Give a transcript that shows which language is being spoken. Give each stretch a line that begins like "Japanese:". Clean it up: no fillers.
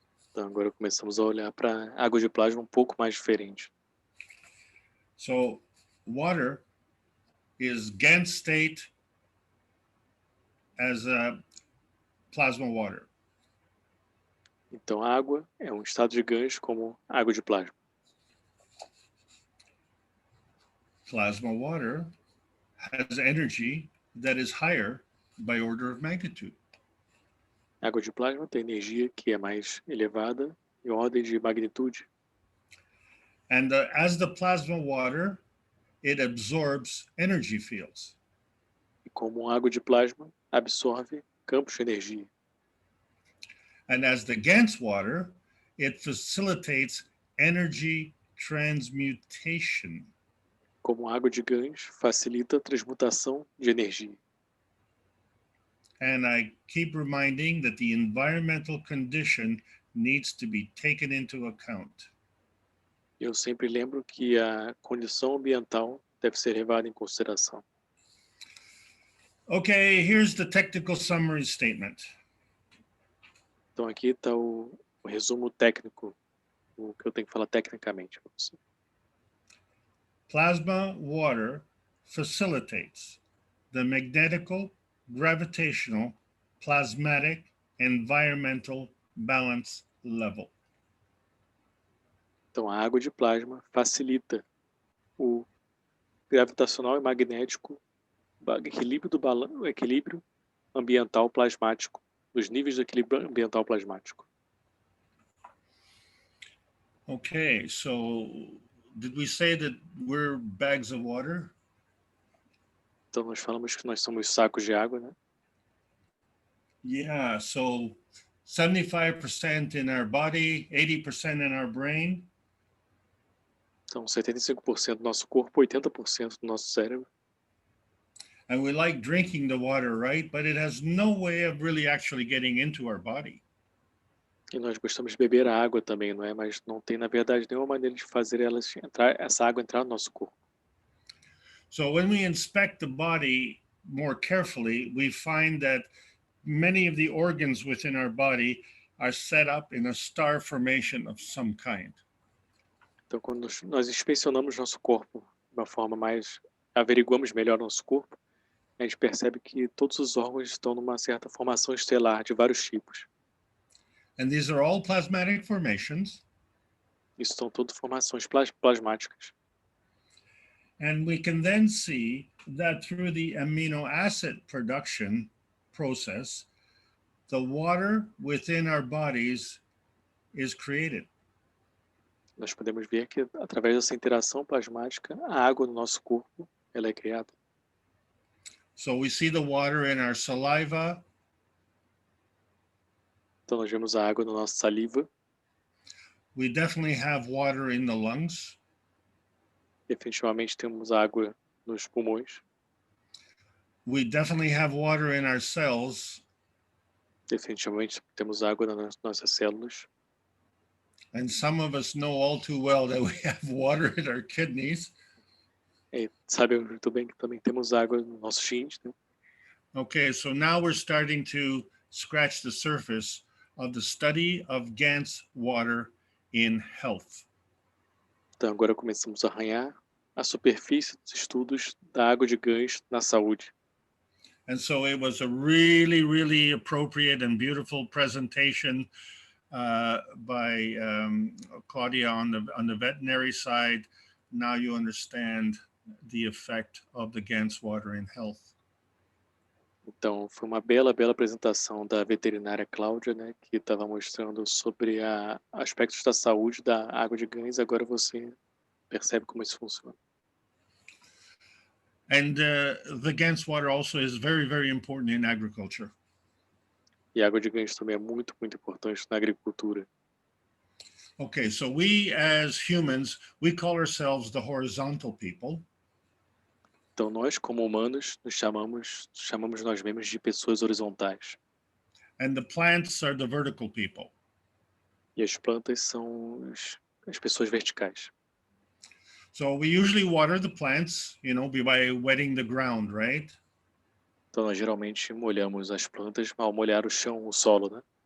Portuguese: Então, agora começamos a olhar para água de plasma um pouco mais diferente.
English: So water is GANS state as a plasma water.
Portuguese: Então, a água é um estado de GANs como água de plasma.
English: Plasma water has energy that is higher by order of magnitude.
Portuguese: A água de plasma tem energia que é mais elevada em ordem de magnitude.
English: And as the plasma water, it absorbs energy fields.
Portuguese: E como água de plasma absorve campos de energia.
English: And as the GANS water, it facilitates energy transmutation.
Portuguese: Como água de GANs facilita a transmutação de energia.
English: And I keep reminding that the environmental condition needs to be taken into account.
Portuguese: Eu sempre lembro que a condição ambiental deve ser levada em consideração.
English: Okay, here's the technical summary statement.
Portuguese: Então aqui está o resumo técnico, o que eu tenho que falar tecnicamente para você.
English: Plasma water facilitates the magnetical, gravitational, plasmatic, environmental balance level.
Portuguese: Então a água de plasma facilita o gravitacional e magnético, o equilíbrio ambiental plasmático, os níveis de equilíbrio ambiental plasmático.
English: Okay, so did we say that we're bags of water?
Portuguese: Então nós falamos que nós somos sacos de água, né?
English: Yeah, so 75% in our body, 80% in our brain.
Portuguese: Então 75% do nosso corpo, 80% do nosso cérebro.
English: And we like drinking the water, right? But it has no way of really actually getting into our body.
Portuguese: E nós gostamos de beber a água também, não é? Mas não tem, na verdade, nenhuma maneira de fazer essa água entrar no nosso corpo.
English: So when we inspect the body more carefully, we find that many of the organs within our body are set up in a star formation of some kind.
Portuguese: Então, quando nós inspecionamos nosso corpo de uma forma averiguamos melhor nosso corpo, a gente percebe que todos os órgãos estão numa certa formação estelar de vários tipos.
English: And these are all plasmatic formations.
Portuguese: Isso são tudo formações plasmáticas.
English: And we can then see that through the amino acid production process, the water within our bodies is created.
Portuguese: Nós podemos ver que, através dessa interação plasmática, a água no nosso corpo ela é criada.
English: So we see the water in our saliva.
Portuguese: Então, nós vemos a água na nossa saliva.
English: We definitely have water in the lungs.
Portuguese: Definitivamente temos água nos pulmões.
English: We definitely have water in our cells.
Portuguese: Definitivamente temos água nas nossas células.
English: And some of us know all too well that we have water in our kidneys.
Portuguese: E sabemos muito bem que também temos água nos nossos rins, né?
English: Okay, so now we're starting to scratch the surface of the study of GANS water in health.
Portuguese: Então agora começamos a arranhar a superfície dos estudos da água de GANs na saúde.
English: And so it was a really, really appropriate and beautiful presentation by Claudia on the veterinary side. Now you understand the effect of the GANS water in health.
Portuguese: Então foi uma bela apresentação da veterinária Cláudia, né, que estava mostrando sobre aspectos da saúde da água de GANs. Agora você percebe como isso funciona.
English: And the GANS water also is very, very important in agriculture.
Portuguese: E a água de GANs também é muito importante na agricultura.
English: Okay, so we as humans, we call ourselves the horizontal people.
Portuguese: Então nós, como humanos, chamamos nós mesmos de pessoas horizontais.
English: And the plants are the vertical people.
Portuguese: E as plantas são as pessoas verticais.
English: So we usually water the plants, by wetting the ground, right?
Portuguese: Então nós geralmente molhamos as plantas ao molhar o chão, o solo, né?